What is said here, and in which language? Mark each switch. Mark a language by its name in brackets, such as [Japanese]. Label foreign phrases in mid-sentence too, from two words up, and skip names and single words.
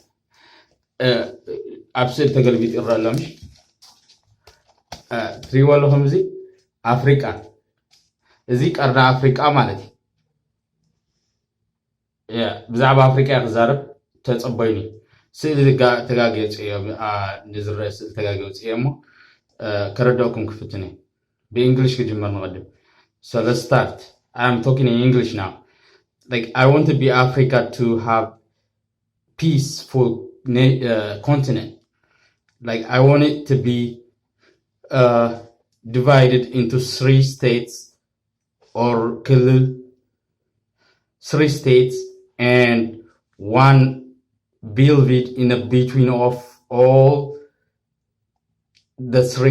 [Tigrinya] ኣብ ስእሊ ተገልቢጡ ይረአ ኣሎ ምሽ ትሪእዋ ኣለኹም እዚ ኣፍሪቃ እዚ ቀርና ኣፍሪቃ ማለት እዩ ብዛዕባ ኣፍሪቃ ክዛረብ ተፀበይኒ ስእሊ ተጋጊፅ እዮም ንዝረአ ስእሊ ተጋጊፅ እየ እሞ ከረዳእኩም ክፍትነ በእንግሊሽ ክጅመር ንቐድም. [English] So let's start. I'm talking in English now. Like I want to be Africa to have peaceful continent. Like I want it to be divided into 3 states or 3 states and one building in the between of all the 3.